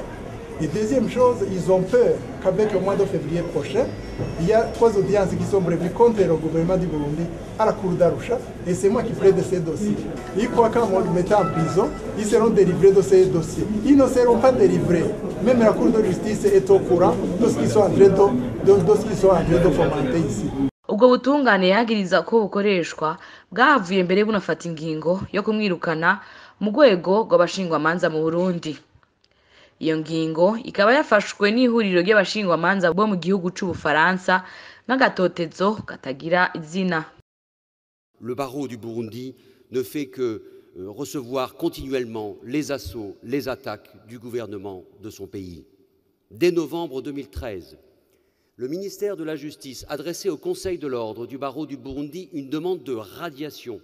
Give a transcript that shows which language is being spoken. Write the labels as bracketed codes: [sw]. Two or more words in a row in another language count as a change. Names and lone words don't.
[fr] Et deuxième chose, ils ont peur qu'avec le mois de février prochain, il y a 3 audiences qui sont prévues contre le gouvernement du Burundi à la Cour d'Arusha, et c'est moi qui ferai de ces dossiers. Ils croient qu'en me mettant en prison, ils seront délivrés de ces dossiers. Ils ne seront pas délivrés. Même la Cour de justice est au courant de ce qu'ils sont en train de fomenter ici. [rn] Ubwo butungane yagiriza ko bukoreshwa bwahavuye mbere bunafata ingingo yo kumwirukana mu rwego rw'abashingwamanza mu Burundi. Iyo ngingo ikaba yafashwe n'ihuriro ry'abashingwamanza bo mu gihugu c'Ubufaransa n'agatotezo katagira izina. [fr] Le barreau du Burundi ne fait que recevoir continuellement les assauts, les attaques du gouvernement de son pays. Dès novembre 2013, le ministère de la Justice adressait au Conseil de l'ordre du barreau du Burundi une demande de radiation.